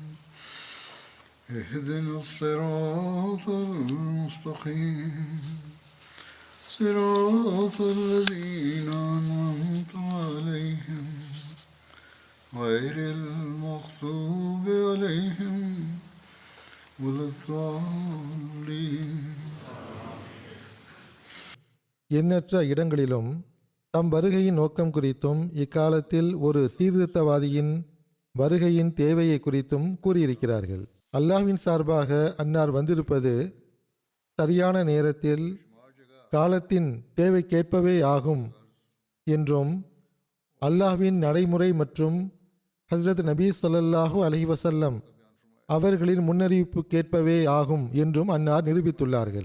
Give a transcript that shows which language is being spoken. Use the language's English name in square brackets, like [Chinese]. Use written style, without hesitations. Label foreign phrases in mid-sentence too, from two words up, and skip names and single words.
[Arabic] اهدنا الصراط المستقيم صراط الذين أنعمت عليهم غير المغضوب عليهم ولا الضالين. [Tamil] எண்ணற்ற இடங்களிலும் தம் வருகையின் நோக்கம் குறித்தும் இக்காலத்தில் ஒரு சீர்திருத்தவாதியின் வருகையின் தேவையை குறித்தும் கூறியிருக்கிறார்கள். அல்லாஹ்வின் சார்பாக அன்னார் வந்திருப்பது சரியான நேரத்தில் காலத்தின் தேவைக்கேற்பவே ஆகும் என்றும் அல்லாஹ்வின் நடைமுறை மற்றும் ஹஸ்ரத் நபி [Arabic] صلى الله عليه وسلم [Tamil] அவர்களின் முன்னறிவிப்புக்கேற்பவே ஆகும் என்றும் அன்னார் நிரூபித்துள்ளார்கள்.